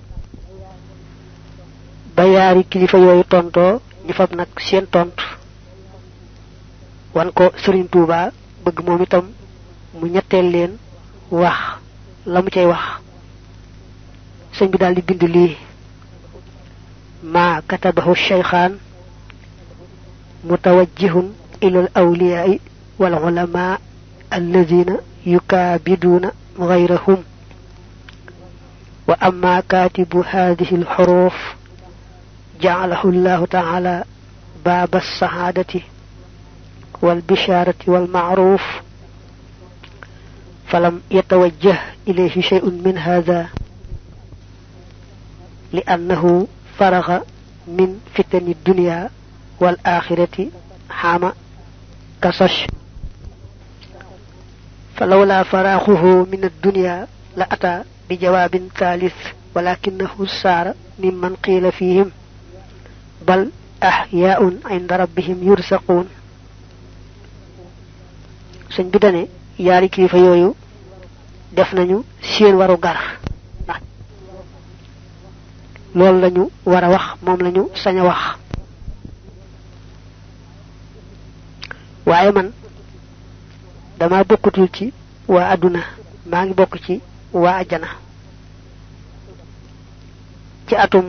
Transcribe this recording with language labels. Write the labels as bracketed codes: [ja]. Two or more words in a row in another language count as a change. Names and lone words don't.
[wo] ba yaari kilifa yooyu tontoo ñu fab nag seen tontu wan ko Serigne Touba bëgg moom itam mu ñetteel leen wax la mu cay wax sëñ bi daal di bind lii [ar] ما كتبه شيخان متوجهون إلى الأولياء والعلماء الذين يكابدون غيرهم وأما كاتب هذه الحروف جعله الله تعالى باب السعادة والبشارة والمعروف فلم يتوجه إليه شيء من هذا لأنه فرغ من فتن الدنيا والآخرة حام كسش فلولا فراغه من الدنيا لأتى بجواب ثالث ولكنه سار ممن قيل فيهم بل أحياء عند ربهم يرزقون [wo] sëñ bi dane yaari kilifa yooyu def nañu seen waru gar ndax loolu lañu war a wax moom lañu sañ a wax waaye man dama bokkutul ci waa àdduna maa ngi bokk ci waa ajjana ci atum